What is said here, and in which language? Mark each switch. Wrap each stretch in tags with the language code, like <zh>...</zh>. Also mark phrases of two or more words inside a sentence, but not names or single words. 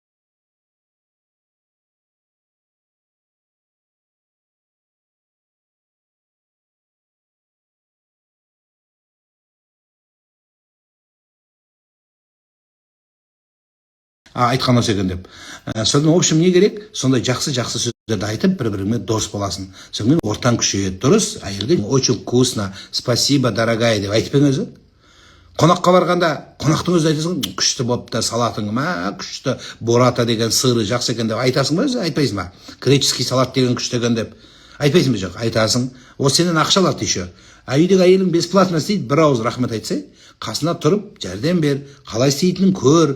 <kk>Айтқан осы екен деп. Содан,</kk> <ru>в общем,</ru> <kk>не керек? Сондай жақсы сөздерді айтып, бір-біріңмен дос боласың. Сонымен ортаң күшейеді. Дұрыс, әйелге</kk> <ru>очень вкусно, спасибо, дорогая</ru> <kk>деп айтпен өзі. Қонаққа барғанда, қонақтың өзі айтасың, күшті болыпты, салатың, күшті, бората деген сыры жақсы екен деп айтасың ба өзі? Айтпайсың ба?</kk> <ru>Греческий салат</ru> <kk>деген күшті екен деп айтпайсың ба? Жоқ, айтасың. Ол сенен ақша алады еще. Үйдегі әйелің бесплатно істейді, бір ауыз рахмет айтса, қасына тұрып жәрдем бер, қалай істейтінін көр.</kk>